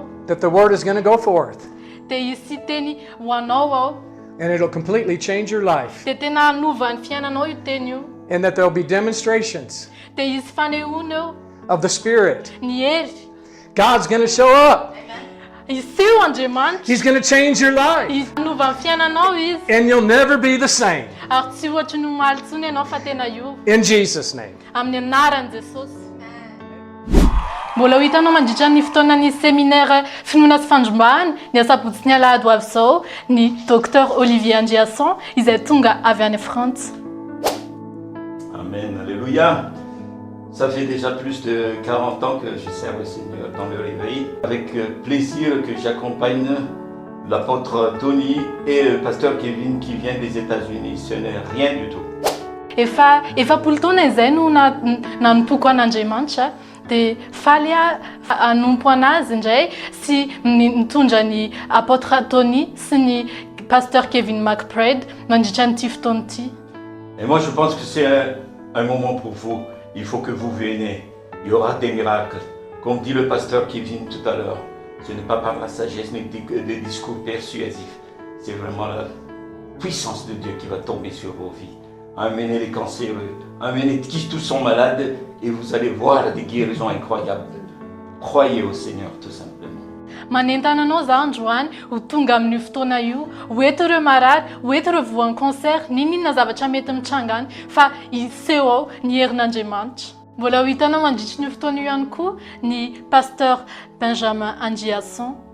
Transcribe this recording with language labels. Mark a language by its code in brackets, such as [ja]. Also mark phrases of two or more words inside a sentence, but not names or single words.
[en] that the word is going to go forth [mg] dia hisy teny ho anao ao [en] and it'll completely change your life, [mg] dia tena hanova ny fiainanao io teny io. [en] and that there'll be demonstrations [mg] Dia hisy fanehoana eo [en] of the Spirit. [mg] ny hery. [en] God's going to show up. [mg] Iseho Andriamanitra. [en] He's going to change your life, [mg] Hanova ny fiainanao izy. [en] and you'll never be the same. [mg] Ary tsy ohatry ny omaly tsony ianao fa tena io. [en] In Jesus' name. [mg] Amin'ny anaran'i Jesosy. Mbola ho hitanao mandritran'ny fotoanan'ny séminaire Finoana sy Fandrombahana ny asabotsy ny alahady ho avy izao ny Docteur Olivier Andriason izay tonga avy any Frantsa. [fr] Amen, alléluia. Ça fait déjà plus de 40 ans que je sers le Seigneur dans le réveil. Avec plaisir que j'accompagne l'apôtre Tony et le pasteur Kevin qui vient des États-Unis. Ce n'est rien du tout. [mg] Efapolo taona izay no nanompoko an'Andriamanitra dia faly hanompo anazy indray sy mitondra ny Apotres Tony sy ny Pasteur Kevin McBride mandritran'ity fotoana ity. [fr] Et moi je pense que c'est un moment pour vous. Il faut que vous veniez. Il y aura des miracles. Comme dit le pasteur Kevin tout à l'heure, ce n'est pas par la sagesse ni des discours persuasifs. C'est vraiment la puissance de Dieu qui va tomber sur vos vies. Amenez les cancéreux, amenez qui tous sont malades et vous allez voir des guérisons incroyables. Croyez au Seigneur tout simplement. [mg] manentana anao za androany ho tonga amin'io fotoana io ho eto ireo marary ho eto ireo voan'ny concert ninona zavatra mety mitrangany fa iseho ao ny herin'Andriamanitra. Mbola ho hitanao mandritry ny fotoana io ihany koa ny Pasteur Benjamin Andriason.